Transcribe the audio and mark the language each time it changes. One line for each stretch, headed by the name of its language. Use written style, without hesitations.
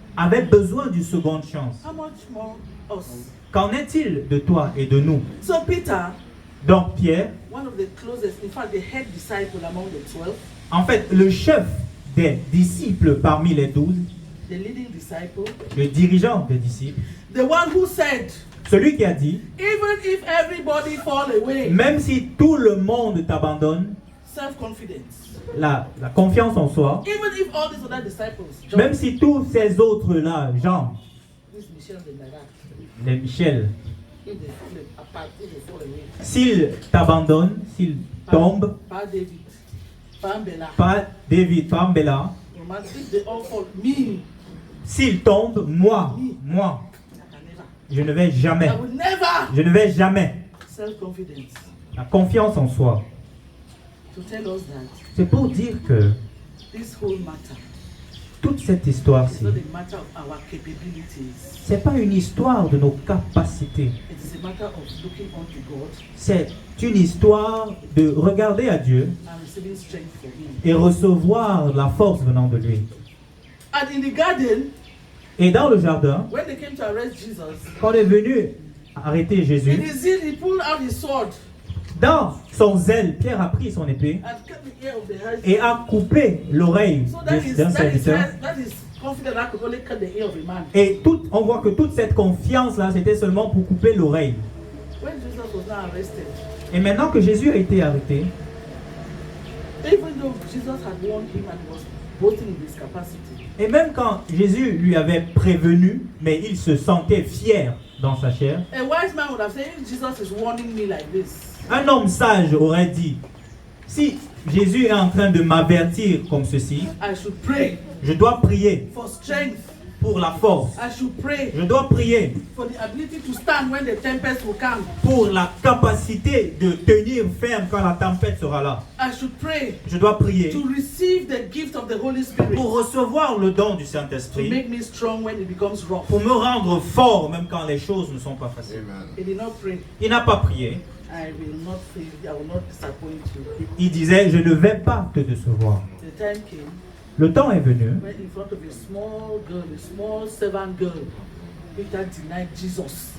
French: avaient besoin d'une seconde chance.
English: how much more us?
French: Qu'en est-il de toi et de nous?
English: So Peter,
French: Donc Pierre,
English: one of the closest, in fact the head disciple among the 12,
French: en fait le chef des disciples parmi les 12,
English: the leading disciple,
French: le dirigeant des disciples,
English: the one who said,
French: celui qui a dit,
English: even if everybody fall away,
French: même si tout le monde t'abandonne,
English: self-confidence,
French: la confiance en soi,
English: even if all these other disciples, John,
French: même si tous ces autres-là, Jean,
English: this Michelle, they like that,
French: les Michel,
English: if they fall apart, if they fall away,
French: s'ils t'abandonnent, s'ils tombent,
English: Pa David, Pa Bella,
French: pas David, pas Bella,
English: Roman, if they all fall, me,
French: s'ils tombent, moi,
English: I can never,
French: je ne vais jamais,
English: I would never,
French: je ne vais jamais.
English: self-confidence,
French: La confiance en soi,
English: to tell us that
French: c'est pour dire que
English: this whole matter
French: toute cette
English: is
French: histoire-ci,
English: not a matter of our capabilities,
French: c'est pas une histoire de nos capacités.
English: it is a matter of looking unto God
French: C'est une histoire de regarder à Dieu
English: and receiving strength from Him.
French: et recevoir la force venant de lui.
English: And in the garden,
French: Et dans le jardin,
English: when they came to arrest Jesus,
French: quand on est venu arrêter
English: in
French: Jésus,
English: his zeal, he pulled out his sword
French: dans son zèle, Pierre a pris son épée
English: and cut the ear of the high
French: et a coupé l'oreille
English: So that is
French: d'un serviteur.
English: confident that I could only cut the ear of a man.
French: Et on voit que toute cette confiance-là, c'était seulement pour couper l'oreille.
English: When Jesus was now arrested,
French: Et maintenant que Jésus a été arrêté,
English: even though Jesus had warned him and was boasting in his capacity,
French: et même quand Jésus lui avait prévenu, mais il se sentait fier dans sa chair,
English: a wise man would have said, if Jesus is warning me like this,
French: un homme sage aurait dit, si Jésus est en train de m'avertir comme ceci,
English: I should pray
French: je dois prier
English: for strength
French: pour la force.
English: I should pray
French: Je dois prier
English: for the ability to stand when the tempest will come.
French: pour la capacité de tenir ferme quand la tempête sera là.
English: I should pray
French: Je dois prier
English: to receive the gift of the Holy Spirit
French: pour recevoir le don du
English: to
French: Saint-Esprit,
English: make me strong when it becomes rough.
French: pour me rendre fort même quand les choses ne sont pas faciles.
English: He did not pray.
French: Il n'a pas prié.
English: I will not fail. I will not disappoint you.
French: Il disait, je ne vais pas te décevoir.
English: The time came Le temps est venu when in front of a small girl, a small servant girl, Peter denied Jesus.